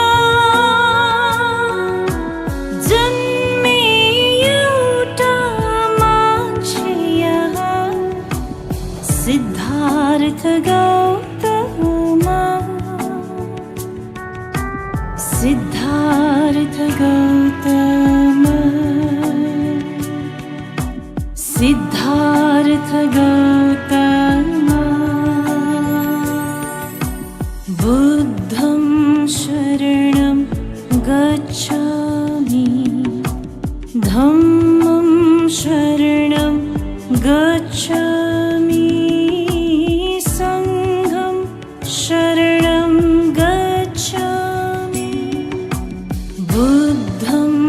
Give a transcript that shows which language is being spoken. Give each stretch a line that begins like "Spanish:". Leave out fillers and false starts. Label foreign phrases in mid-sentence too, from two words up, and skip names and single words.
Nepali: जन्मे एउटा मान्छे यहाँ सिद्धार्थ गौतम सिद्धार्थ गौतम सिद्धार्थ गौतम
Pali: बुद्धं शरणं गच्छामि धम्मं शरणं गच्छामि संघं शरणं गच्छामि बुद्धं